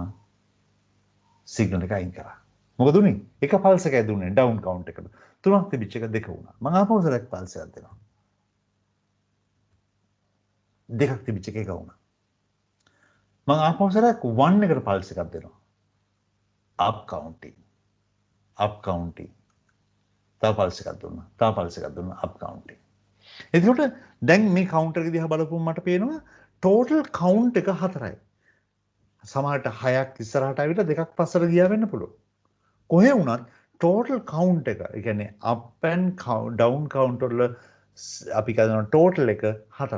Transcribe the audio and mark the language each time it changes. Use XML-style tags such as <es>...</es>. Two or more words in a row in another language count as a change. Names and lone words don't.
<si>සිග්නල් එක අයින් කරා. මොකද උනේ? එක පල්ස් එකයි දුන්නේ</si> <en>down count</en> <si>එකට. තුනක් තිබිච්ච එක දෙක වුණා. මම ආපහු සරයක් පල්ස් එකක් දෙනවා. දෙකක් තිබිච්ච එක එක වුණා. මම ආපහු සරයක් 1 එකට පල්ස් එකක් දෙනවා.</si> <en>up counting</en> <si>තව පල්ස් එකක් දුන්නා</si> <en>up counting.</en> <si>එතකොට දැන් මේ කවුන්ටර් එක දිහා බලපුවම මට පේනවා</si> <en>total count</en> <si>එක 4යි. සමහරට 6ක් ඉස්සරහට ආවිලා 2ක් පස්සට ගියා වෙන්න පුළුවන්. කොහේ වුණත්</si> <en>total count</en> <si>එක, ඒ කියන්නේ</si> <en>up and down count</en> <si>වල අපි කියනවා ටෝටල් එක 4යි.</si>